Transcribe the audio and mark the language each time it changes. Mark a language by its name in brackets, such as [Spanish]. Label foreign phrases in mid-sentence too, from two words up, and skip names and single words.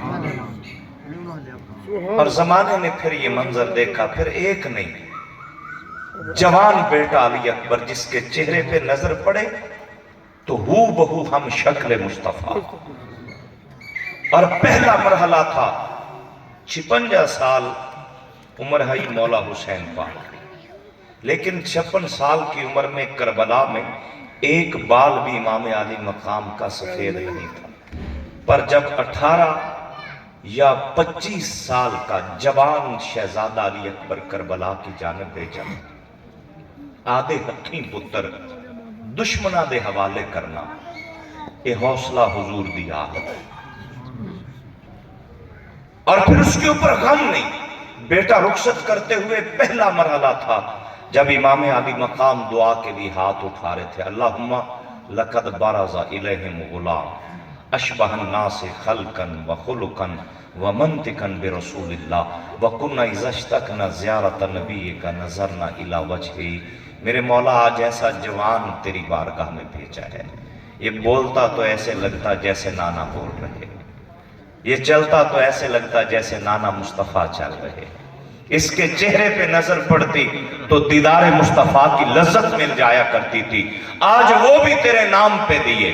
[Urdu] اور زمانے نے پھر یہ منظر دیکھا، پھر ایک نہیں جوان بیٹا علی اکبر جس کے چہرے پہ نظر پڑے تو ہو بہو ہم شکل مصطفیٰ. اور پہلا مرحلہ تھا 56 سال عمر ہے مولا حسین پاک. لیکن 56 سال کی عمر میں کربلا میں ایک بال بھی امام علی مقام کا سفید نہیں تھا، پر جب 18 یا 25 سال کا جوان شہزادہ علی اکبر کربلا کی جانب بھیجا، [Punjabi] آدھے ہتھیں پتر دشمناں دے حوالے کرنا، [Urdu] یہ حوصلہ حضور دی حالت ہے۔ اور پھر اس کے اوپر غم نہیں، بیٹا رخصت کرتے ہوئے پہلا مرحلہ تھا جب امام علی مقام دعا کے لیے ہاتھ اٹھا رہے تھے، [Arabic] اللہم لقد برز الیہم غلام اشبہ الناس خلقا وخلقا ومنطقا برسول اللہ وکنا اذا اشتقنا زیارت نبیک نظرنا الی وجہہ۔ [Urdu] میرے مولا آج ایسا جوان تیری بارگاہ میں بھیجا ہے، یہ بولتا تو ایسے لگتا جیسے نانا بول رہے، یہ چلتا تو ایسے لگتا جیسے نانا مصطفیٰ چل رہے، اس کے چہرے پہ نظر پڑتی تو دیدار مصطفیٰ کی لذت مل جایا کرتی تھی، آج وہ بھی تیرے نام پہ دیے۔